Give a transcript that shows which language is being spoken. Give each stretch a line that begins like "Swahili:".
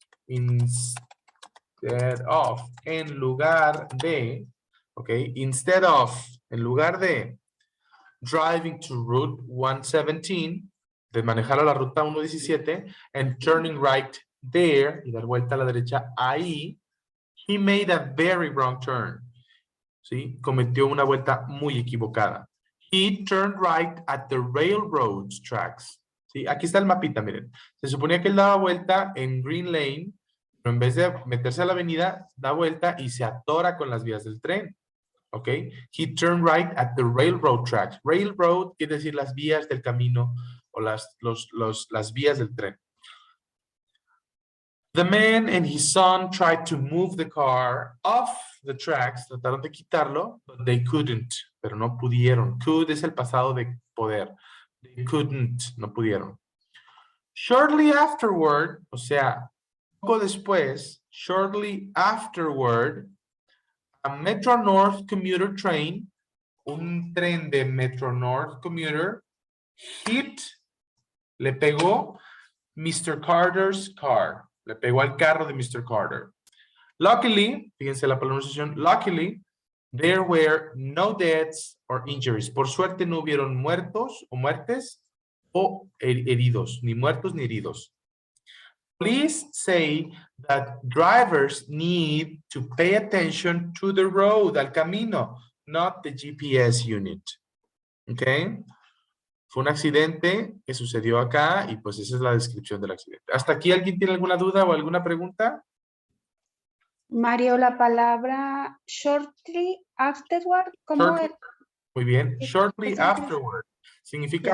English: Instead of,
Spanish: en lugar de,
English: ok, instead of, en lugar de driving to Route 117,
Spanish: de manejar a la ruta 117,
English: and turning right there,
Spanish: y dar vuelta a la derecha ahí,
English: he made a very wrong turn. ¿Sí?
Spanish: Cometió una vuelta muy equivocada.
English: He turned right at the railroad tracks.
Spanish: ¿Sí? Aquí está el mapita, miren. Se suponía que él daba vuelta en Green Lane, pero en vez de meterse a la avenida, da vuelta y se atora con las vías del tren. ¿Ok?
English: He turned right at the railroad tracks.
Spanish: Railroad quiere decir las vías del camino o las vías del tren.
English: The man and his son tried to move the car off the tracks,
Spanish: trataron de quitarlo,
English: but they couldn't,
Spanish: pero no pudieron.
English: Could
Spanish: es el pasado de poder.
English: They couldn't, no pudieron. Shortly afterward,
Spanish: o sea, poco después,
English: shortly afterward, a Metro North commuter train,
Spanish: un tren de
English: Metro North commuter, hit,
Spanish: le pegó
English: Mr.
Spanish: Carter's car. Le pegó al carro de Mr. Carter.
English: Luckily,
Spanish: fíjense la pronunciación,
English: luckily, there were no deaths or injuries.
Spanish: Por suerte no hubieron muertos o muertes o heridos, ni muertos ni heridos.
English: Please say that drivers need to pay attention to the road,
Spanish: al camino,
English: not the GPS unit. Okay?
Spanish: Fue un accidente que sucedió acá y pues esa es la descripción del accidente. ¿Hasta aquí alguien tiene alguna duda o alguna pregunta? Mario, la palabra shortly afterward, ¿cómo es? Muy bien. ¿Qué
English: Shortly
Spanish: significa?
English: afterward. Significa